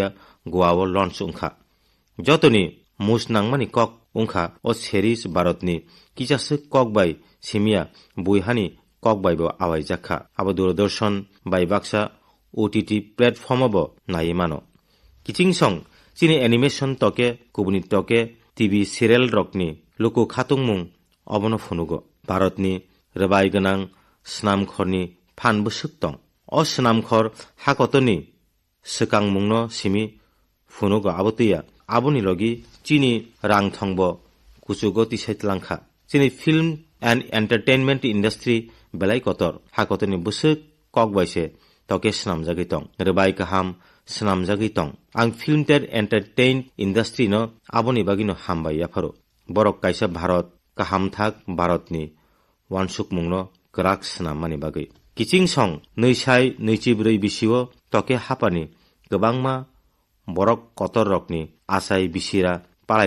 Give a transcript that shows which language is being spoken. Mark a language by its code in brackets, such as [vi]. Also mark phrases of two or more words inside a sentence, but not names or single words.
[trp] Goa o launch ungkha jotoni musnangmani kok ungkha o series bharatni kisasuk kok bai simia buihani kok bai bo awai jakha abo Doordarshan bai baksa [en] OTT platform [trp] bo nai mano kiching song chini animation toke kubuni toke [en] TV serial [trp] rokni luku khatung mung obono phunugo bharatni rebai ganang snamkhorni phan busuk tong o snamkhor hakotoni sekang mungno simi phunugo abotiya aboni logi chini rang thongbo kuchugo tisaitlangkha chini [en] film and entertainment industry [trp] belai kotor hakotoni busuk kok baise toke snamjagui tong rebai kaham snamjagui tong ang [en] film and entertain industry [trp] no aboni bagino hambai yapharo borok kaisa bharat kaham thak bharatni wansuk mungno krak snamani bagui kiching song neusai neuchibrui bisio toke hapani gobangma borok kotor rokni asai bisira palai